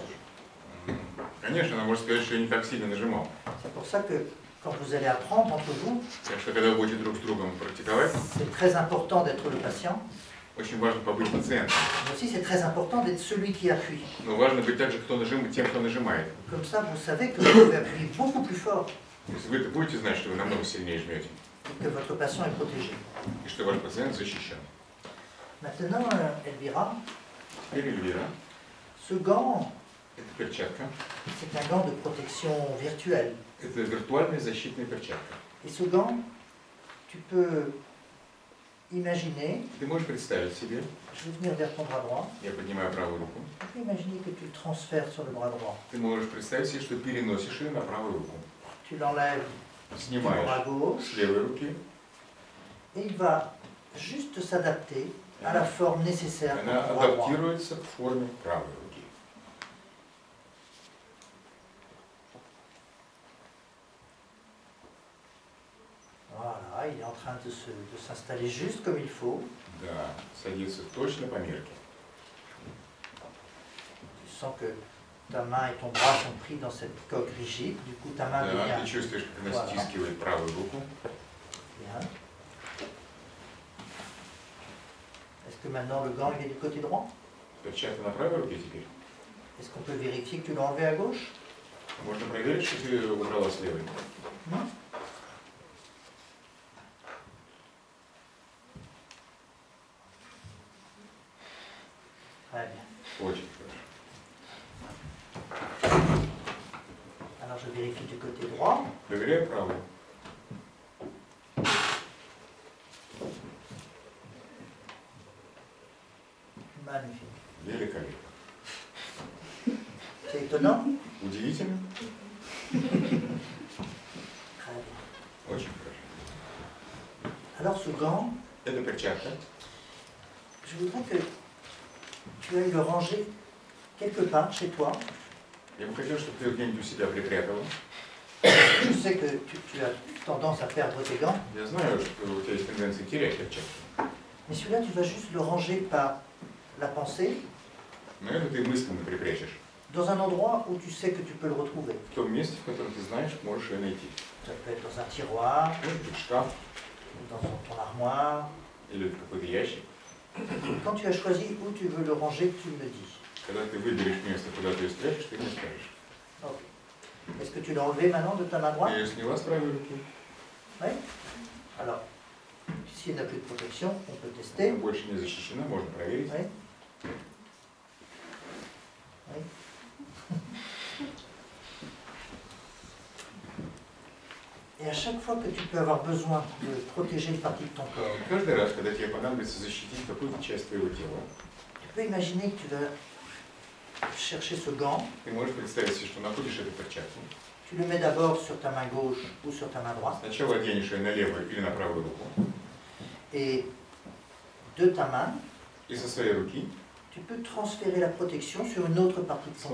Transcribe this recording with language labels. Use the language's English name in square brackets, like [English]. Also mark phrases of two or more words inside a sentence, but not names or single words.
[Russian] Конечно, она может сказать, что я не так сильно нажимал. [French] C'est pour ça que quand vous allez apprendre entre vous, [Russian] Так что когда вы будете друг с другом практиковать, [French] c'est très important d'être le patient. [Russian] Очень важно побыть пациентом. [French] Mais aussi c'est très important d'être celui qui appuie. [Russian] Но важно быть также тем, кто нажимает. [French] Comme ça, vous savez que vous pouvez appuyer beaucoup plus fort. [Russian] То есть вы будете знать, что вы намного сильнее жмете. [French] Et que votre patient est protégé. [Russian] И что ваш пациент защищен. [French] Maintenant, Elvira, [Russian] Теперь Эльвира, [French] ce gant, [Russian] это перчатка. [French] c'est un gant de protection virtuelle. [Russian] Это виртуальная защитная перчатка. [French] Et ce gant, tu peux imaginer, [Russian] Ты можешь представить себе, [French] je vais venir vers ton bras droit, [Russian] я поднимаю правую руку, [French] tu peux imaginer que tu le transfères sur le bras droit. [Russian] ты можешь представить себе, что переносишь ее на правую руку. [French] Tu l'enlèves du bras [Russian] Снимаешь [French] gauche [Russian] с левой руки, [French] et il va juste s'adapter à la forme nécessaire pour [Russian] она [French] ton bras droit. [Russian] адаптируется к форме правой руки. [French] Voilà, il est en train de s'installer juste comme il faut. [Russian] Да, садится точно по мерке. [French] Tu sens que ta main et ton bras sont pris dans cette coque rigide, du coup ta main [Russian] Да, [French] devient... [Russian] ты чувствуешь, как она [French] Voilà. [Russian] стискивает правую руку. [French] Bien. Est-ce que maintenant le gant il est du côté droit? [Russian] Перчатка на правой руке теперь. [French] Est-ce qu'on peut vérifier que tu l'as enlevé à gauche? [Russian] Можно проверить, что ты убрала с левой. [French] Non. Très bien. [Russian] Очень хорошо. [French] Alors je vérifie du côté droit. [Russian] Проверяю правую. [French] Magnifique. [Russian] Великолепно. [French] C'est étonnant? [Russian] Удивительно. [French] Très bien. [Russian] Очень хорошо. [French] Alors ce gant, [Russian] Это перчатка. [French] je voudrais que tu ailles le ranger quelque part chez toi. [Russian] Я бы хотел, чтобы ты его где-нибудь у себя припрятала. [French] Je sais que tu as tendance à perdre tes gants, [Russian] Я знаю, что у тебя есть тенденция терять перчатки. [French] mais celui-là tu vas juste le ranger par la pensée [Russian] Но это ты мысленно припрячешь. [French] dans un endroit où tu sais que tu peux le retrouver. [Russian] В том месте, в котором ты знаешь, можешь ее найти. [French] Ça peut être dans un tiroir, [Russian] Может быть, шкаф [French] dans ton armoire. [Russian] или какой-то ящик. [French] Quand tu as choisi où tu veux le ranger, tu me dis. [Russian] Когда ты выберешь место, куда ты ее спрячешь, ты мне скажешь. [French] Ok. Est-ce que tu l'as enlevé maintenant de ta main droite? [Russian] Ты ее сняла с правой руки. [French] Oui. Alors, s'il n'a plus de protection, on peut [Russian] Она [French] tester. [Russian] больше не защищена, можно проверить. [French] Oui. Oui. Et à chaque fois que tu peux avoir besoin de protéger une partie de ton corps, [Russian] Каждый раз, когда тебе понадобится защитить какую-то часть твоего тела, [French] tu peux imaginer que tu vas chercher ce gant, [Russian] ты можешь представить себе, что находишь эту перчатку. [French] tu le mets d'abord sur ta main gauche ou sur ta main droite, [Russian] Сначала оденешь ее на левую или на правую руку, [French] et de ta main, [Russian] и со своей руки [French] tu peux transférer la protection sur une autre partie de ton